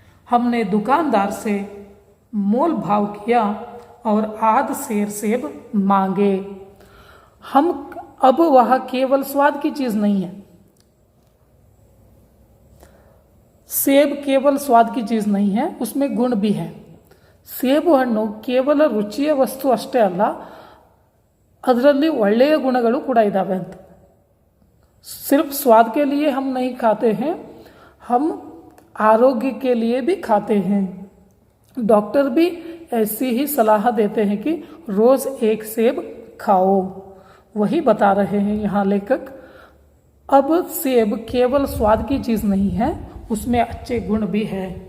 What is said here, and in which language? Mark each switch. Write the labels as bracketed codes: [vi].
[hi] हमने दुकानदार से मोल भाव किया और आध सेर सेब मांगे। हम अब वह केवल स्वाद की चीज़ नहीं है, सेब केवल स्वाद की चीज़ नहीं है, उसमें गुण भी है। [kn] ಸೇಬು ಹಣ್ಣು ಕೇವಲ ರುಚಿಯ ವಸ್ತು ಅಷ್ಟೇ ಅಲ್ಲ, ಅದರಲ್ಲಿ ಒಳ್ಳೆಯ ಗುಣಗಳು ಕೂಡ ಇದ್ದಾವೆ ಅಂತ। [hi] सिर्फ स्वाद के लिए हम नहीं खाते हैं, हम आरोग्य के लिए भी खाते हैं। डॉक्टर भी ऐसी ही सलाह देते हैं कि रोज़ एक सेब खाओ। वही बता रहे हैं यहाँ लेखक। अब सेब केवल स्वाद की चीज़ नहीं है, उसमें अच्छे गुण भी है।